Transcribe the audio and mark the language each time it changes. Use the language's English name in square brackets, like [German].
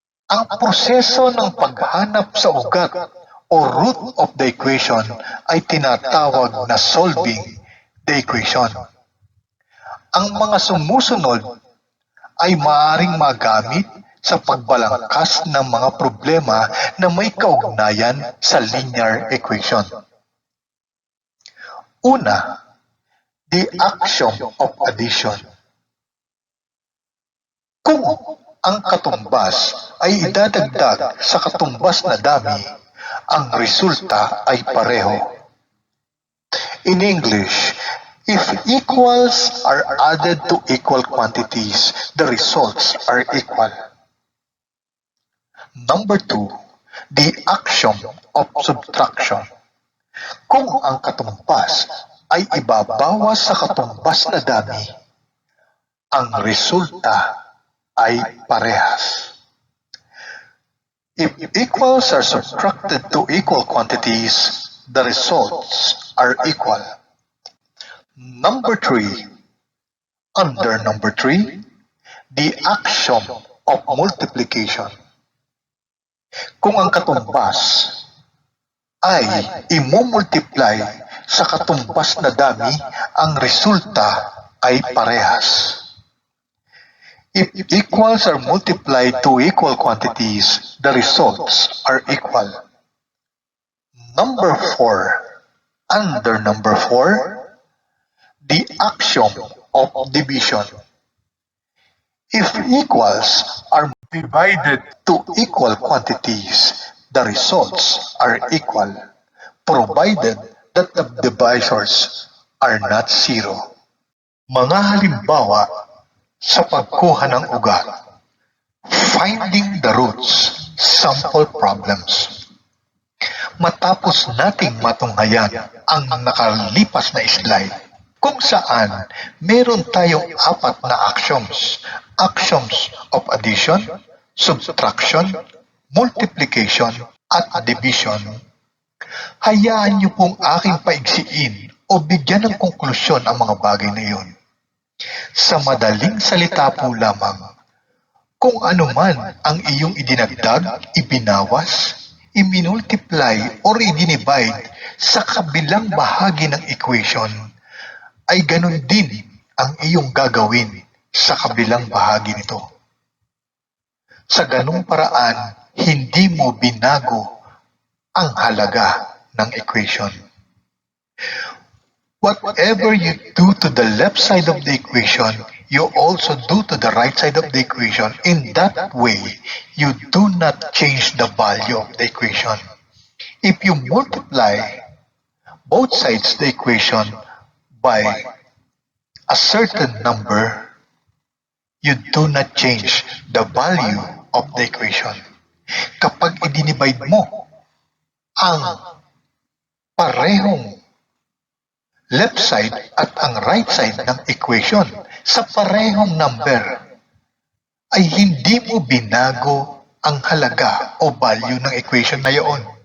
[Filipino] Ang proseso ng paghanap sa ugat o [English] root of the equation [Filipino] ay tinatawag na [English] solving the equation. [Filipino] Ang mga sumusunod ay maaaring magamit sa pagbalangkas ng mga problema na may kaugnayan sa linear equation. Una, [English] the axiom of addition. [Filipino] Kung ang katumbas ay idadagdag sa katumbas na dami, ang resulta ay pareho. [English] In English, if equals are added to equal quantities, the results are equal. Number 2, the axiom of subtraction. [Filipino] Kung ang katumbas ay ibabawas sa katumbas na dami, ang resulta ay parehas. [English] If equals are subtracted to equal quantities, the results are equal. Number 3. Under number 3, the axiom of multiplication. [Filipino] Kung ang katumbas ay imumultiply sa katumbas na dami, ang resulta ay parehas. [English] If equals are multiplied to equal quantities, the results are equal. Number 4. Under number 4, the axiom of division. If equals are divided to equal quantities, the results are equal, provided that the divisors are not zero. [Filipino] Mga halimbawa sa pagkuha ng ugat. [English] Finding the roots, sample problems. [Filipino] Matapos nating matunghayan ang nakalipas na slide, kung saan meron tayong 4 na axioms. [English] Axioms of addition, subtraction, multiplication, at division. [Filipino] Hayaan niyo pong aking paigsiin o bigyan ng konklusyon ang mga bagay na iyon. Sa madaling salita po lamang, kung ano man ang iyong idinagdag, ibinawas, iminultiply, or idinivide sa kabilang bahagi ng equation, ay ganun din ang iyong gagawin sa kabilang bahagi nito. Sa ganung paraan, hindi mo binago ang halaga ng equation. [English] Whatever you do to the left side of the equation, you also do to the right side of the equation. In that way, you do not change the value of the equation. If you multiply both sides of the equation by a certain number, you do not change the value of the equation. [Filipino] Kapag i-divide mo ang parehong left side at ang right side ng equation sa parehong number, ay hindi mo binago ang halaga o value ng equation na iyon.